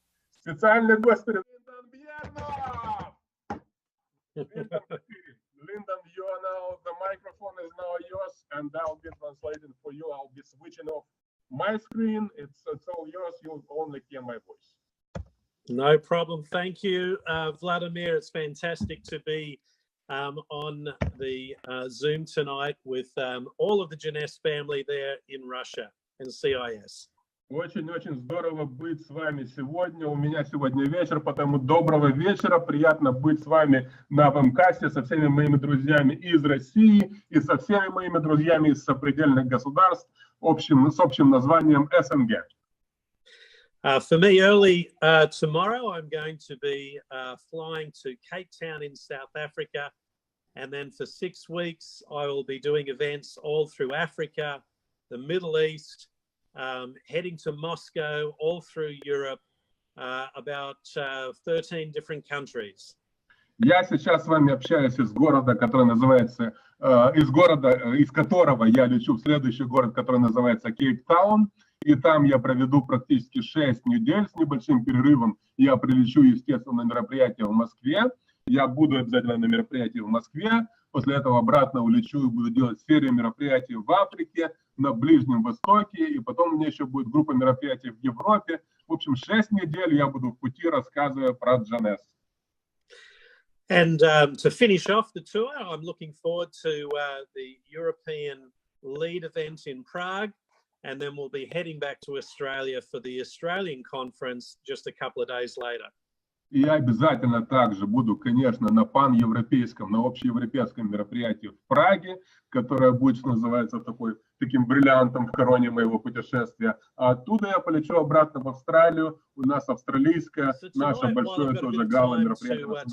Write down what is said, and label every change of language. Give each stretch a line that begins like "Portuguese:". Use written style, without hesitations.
Russian: Специальный гость Линдон Бьернофф.
English: Линдон, you are now, the microphone is now yours, and I'll be translating for you. I'll be switching off my screen. It's all yours. You'll only hear my voice. No problem. Thank you, Vladimir. It's fantastic to be on the Zoom tonight with all of the Jeunesse family there in Russia and CIS.
Russian: Очень-очень здорово быть с вами сегодня. У меня сегодня вечер, потому доброго вечера. Приятно быть с вами на вебкасте со всеми моими друзьями из России и со всеми моими друзьями из сопредельных государств с общим названием СНГ.
English: For me, early tomorrow, I'm going to be flying to Cape Town in South Africa. And then for 6 weeks, I will be doing events all through Africa, the Middle East, heading to Moscow, all through Europe, about 13 different countries.
Russian: Я сейчас с вами общаюсь из города, который называется, из которого я лечу в следующий город, который называется Кейптаун. И там я проведу практически 6 недель с небольшим перерывом. Я прилечу, естественно, на мероприятие в Москве. Я буду обязательно на мероприятии в Москве. После этого обратно улечу и буду делать серию мероприятий в Африке, на Ближнем Востоке. И потом у меня еще будет группа мероприятий в Европе. В общем, 6 недель я буду в пути, рассказывая про Jeunesse.
English: And to finish off the tour, I'm looking forward to the European Lead event in Prague. And then we'll be heading back to Australia for the Australian conference just a couple of days later.
Russian: И я обязательно также буду, конечно, на пан-европейском, на общеевропейском мероприятии в Праге, которое будет, что называется, таким бриллиантом в короне моего путешествия. А оттуда я полечу обратно в Австралию. У нас австралийское, наше большое тоже гала-мероприятие.